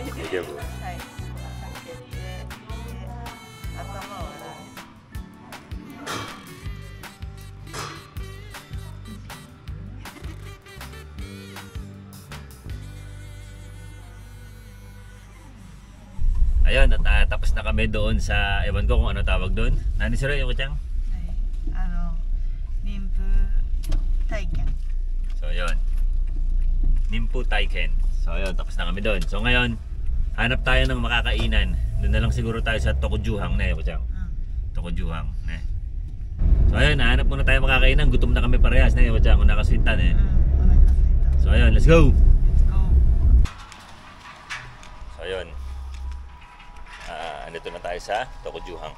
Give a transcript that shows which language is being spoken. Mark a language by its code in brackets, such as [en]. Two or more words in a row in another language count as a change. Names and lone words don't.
[ja] 大丈夫。はい。開けて、頭を洗う。 [tl] Ayun, at tapos na kami doon sa, ewan ko kung ano tawag doon. Nani sila yung kutsang? [ja] 妊婦体験。 [tl] So ayun. [ja] 妊婦体験. [tl] So ayun, tapos na kami doon. So ngayon, hanap tayo ng makakainan. Doon na lang siguro tayo sa Tokujuhang na kutsang. Tokujuhang na. So ayun, hanap muna tayo makakainan. Gutom na kami parehas na kutsang. Kung nakaswitan eh. So ayun, [en] let's go! Let's go. [tl] So ayun. Andito na tayo sa Tokujuhang.